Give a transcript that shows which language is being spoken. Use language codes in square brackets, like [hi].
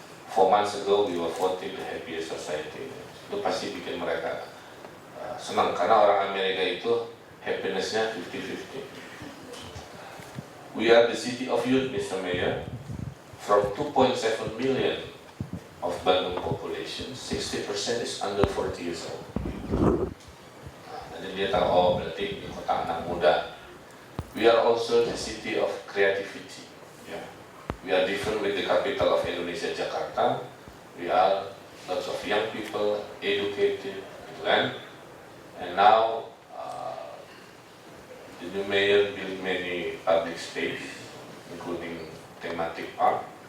[en] 4 months ago we were voted the happiest society. [id] Itu pasti bikin mereka senang karena orang Amerika itu happiness-nya 50-50. [en] We are the city of youth, Mr. Mayor. From 2.7 million of Bandung population, 60% is under 40 years old. [id] Jadi dia tahu, oh berarti di kota anak muda. [en] We are also the city of creativity. Yeah. We are different with the capital of Indonesia, Jakarta. We are lots of young people, educated, [id] gitu kan. [en] And now the new mayor built many public space, including thematic park.